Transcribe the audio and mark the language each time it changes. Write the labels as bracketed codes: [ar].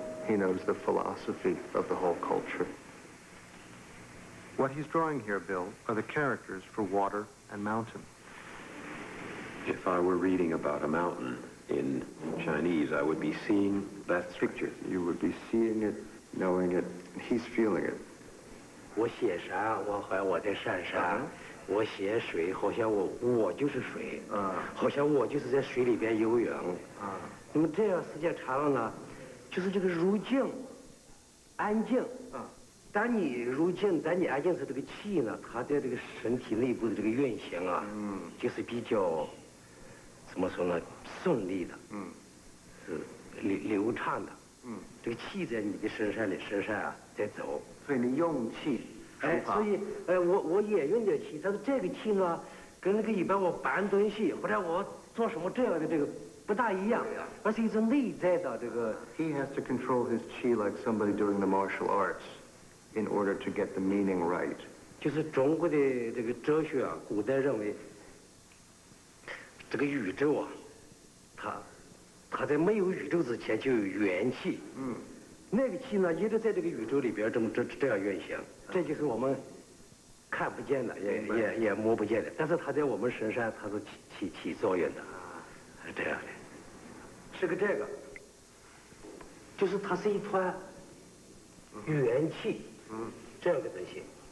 [en] He knows the philosophy of the whole culture. What he's drawing here, Bill, are the characters for water and mountain. If I were reading about a mountain in Chinese, I would be seeing that picture. You would be seeing it, knowing it. He's feeling it. [zh] 我写山，我好像我在山上；我写水，好像我就是水，好像我就是在水里边游泳。那么这样时间长了呢，就是这个入静、安静。当你入静，当你安静时，这个气呢，它在这个身体内部的这个运行啊，就是比较怎么说呢，顺利的，是流畅的。这个气在你的身上啊在走。所以你用气。所以我也用点气，但是这个气呢，跟那个一般我搬东西或者我做什么这样的这个不大一样，而是一种内在的这个。 [en] He has to control his qi like somebody doing the martial arts in order to get the meaning right. [zh] 就是中国的这个哲学啊，古代认为这个宇宙啊，它在没有宇宙之前就有元气。那个气呢，一直在这个宇宙里边这样运行，这就是我们看不见的，也摸不见的，但是它在我们身上它是起作用的，是这样的。是个这个，就是它是一团元气，这样的东西。